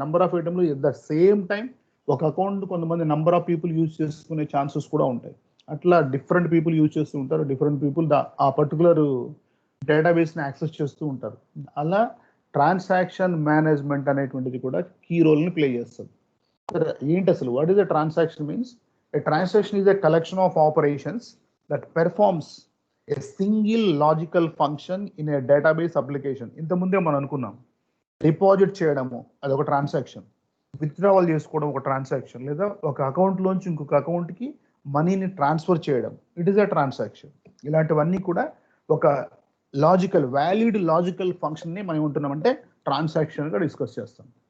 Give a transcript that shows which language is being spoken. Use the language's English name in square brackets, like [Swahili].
[Telugu] Number of ఏటీఎంలు [English] at the same time [Telugu] ఒక account కొంతమంది number of people use చేసుకునే chances కూడా ఉంటాయి. అట్లా డిఫరెంట్ పీపుల్ యూజ్ చేస్తూ ఉంటారు. డిఫరెంట్ పీపుల్ ఆ పర్టికులర్ డేటాబేస్ని యాక్సెస్ చేస్తూ ఉంటారు. అలా ట్రాన్సాక్షన్ మేనేజ్మెంట్ అనేటువంటిది కూడా కీ రోల్ని ప్లే చేస్తుంది. ఏంటి అసలు [English] What is the transaction means? A transaction is a collection of operations that performs a single logical function in a database application. [Telugu] ఇంతకుముందే మనం అనుకున్నాం, డిపాజిట్ చేయడము అదొక ట్రాన్సాక్షన్, విత్డ్రావల్ చేసుకోవడం ఒక ట్రాన్సాక్షన్, లేదా ఒక అకౌంట్లోంచి ఇంకొక అకౌంట్కి మనీని ట్రాన్స్ఫర్ చేయడం, [English] It is a transaction. [Telugu] ఇలాంటివన్నీ కూడా ఒక లాజికల్ వ్యాలిడ్ లాజికల్ ఫంక్షన్ని మనం ఉంటున్నామంటే ట్రాన్సాక్షన్గా డిస్కస్ చేస్తాం.